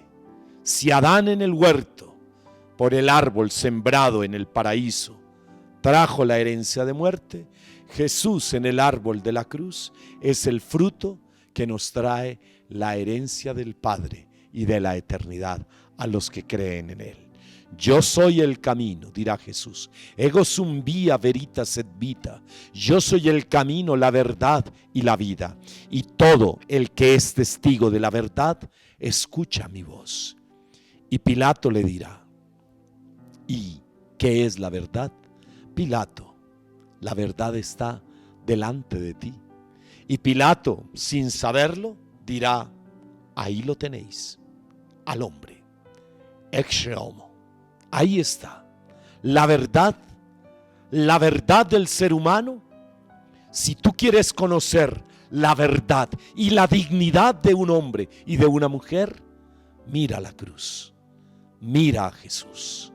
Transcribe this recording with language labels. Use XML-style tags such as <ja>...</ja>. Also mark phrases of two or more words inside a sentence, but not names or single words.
<es>Si Adán en el huerto, por el árbol sembrado en el paraíso, trajo la herencia de muerte, Jesús en el árbol de la cruz es el fruto que nos trae la herencia del Padre y de la eternidad a los que creen en Él. Yo soy el camino, dirá Jesús.</es> <la>Ego sum via veritas et vita.</la> <es>Yo soy el camino, la verdad y la vida. Y todo el que es testigo de la verdad, escucha mi voz. Y Pilato le dirá: ¿y qué es la verdad? Pilato: la verdad está delante de ti. Y Pilato, sin saberlo, dirá: ahí lo tenéis, al hombre.</es> <la>Ecce homo.</la> <es>Ahí está la verdad del ser humano. Si tú quieres conocer la verdad y la dignidad de un hombre y de una mujer, mira la cruz, mira a Jesús.</es>